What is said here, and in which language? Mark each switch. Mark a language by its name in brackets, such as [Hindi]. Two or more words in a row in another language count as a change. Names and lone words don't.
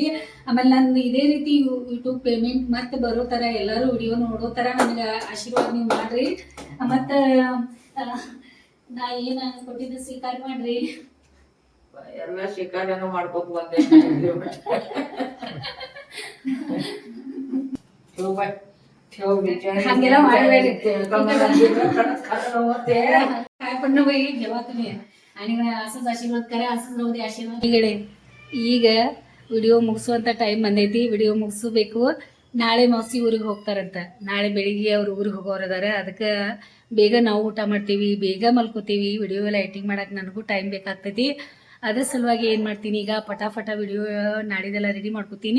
[Kannada] ಆಮೇಲೆ ನಂದು ಇದೇ ರೀತಿ ಯೂಟ್ಯೂಬ್ ಪೇಮೆಂಟ್ ಮತ್ತೆ ಬರೋ ತರ ಎಲ್ಲರೂ ವಿಡಿಯೋ ನೋಡೋ ತರ ನನಗೆ ಆಶೀರ್ವಾದ ನೀವು ಮಾಡ್ರಿ. ಮತ್ತ ನಾ ಏನ ಕೊಟ್ಟಿದ್ದು ಸ್ವೀಕಾರ ಮಾಡ್ರಿ. ಎಲ್ಲ ಶಿಕಾರನು ಮಾಡ್ಕೊತ ಬಂದೆ ಹಂಗೆಲ್ಲ ಮಾಡಬೇಡಿ. [Marathi] काय पण न बाई जेव्हा तुम्ही आणि असंच आशीर्वाद करा, असंच राहू दे आशीर्वाद. [Kannada] ಈಗ ವಿಡಿಯೋ ಮುಗಿಸುವಂತ ಟೈಮ್ ಬಂದೈತಿ. ವಿಡಿಯೋ ಮುಗಿಸಬೇಕು. ನಾಳೆ ಮೌಸಿ ಊರಿಗೆ ಹೋಗ್ತಾರಂತ. ನಾಳೆ ಬೆಳಿಗ್ಗೆ ಅವ್ರ ಊರಿಗೆ ಹೋಗೋರದಾರ. ಅದಕ್ಕೆ ಬೇಗ ನಾವು ಊಟ ಮಾಡ್ತೀವಿ, ಬೇಗ ಮಲ್ಕೋತೀವಿ. ವಿಡಿಯೋ ಎಲ್ಲ ಎಡಿಟಿಂಗ್ ಮಾಡಕ್ಕೆ ನನಗೂ ಟೈಮ್ ಬೇಕಾಗ್ತೈತಿ. ಅದ್ರ ಸಲುವಾಗಿ ಏನು ಮಾಡ್ತೀನಿ, ಈಗ ಪಟಾಪಟ ವಿಡಿಯೋ ನಾಡಿದೆಲ್ಲ ರೆಡಿ ಮಾಡ್ಕೋತೀನಿ.